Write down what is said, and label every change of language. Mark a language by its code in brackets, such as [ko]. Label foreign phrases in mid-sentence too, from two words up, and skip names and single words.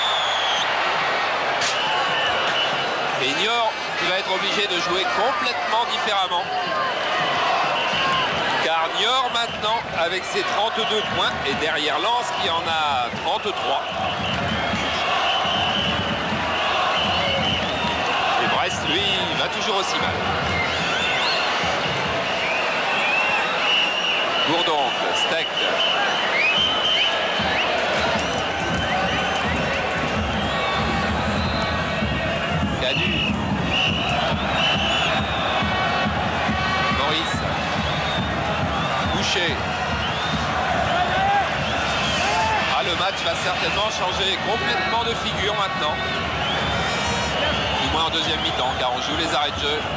[fr] Et Niort qui va être obligé de jouer complètement différemment. Car Niort maintenant avec ses 32 points et derrière Lens qui en a 33. Et Brest lui va toujours aussi mal. Bourdoncle, Steck. Cadu. Maurice. Boucher. Ah, le match va certainement changer complètement de figure maintenant. Du moins en deuxième mi-temps, car on joue les arrêts de jeu.